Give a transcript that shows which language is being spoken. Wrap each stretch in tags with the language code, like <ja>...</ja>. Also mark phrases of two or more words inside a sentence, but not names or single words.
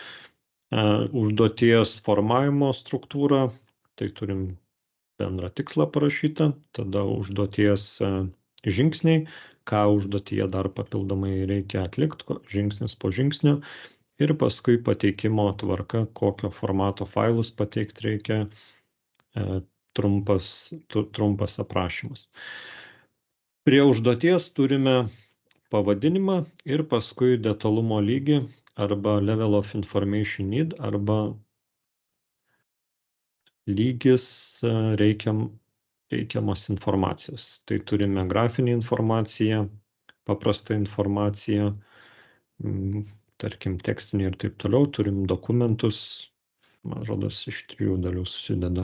<lt>Užduoties formavimo struktūra, tai turim bendrą tikslą parašytą, tada užduoties žingsniai, ką užduotyje dar papildomai reikia atlikti, žingsnis po žingsnio, ir paskui pateikimo tvarka, kokio formato failus pateikti reikia, trumpas aprašymas. Prie užduoties turime pavadinimą ir paskui detalumo lygį arba</lt> <en>level of information need</en> <lt>arba lygis reikiamos informacijos. Tai turime grafinę informaciją, paprastą informaciją, tarkim tekstinį ir taip toliau. Turim dokumentus, man rodos, iš 3 dalių susideda.</lt>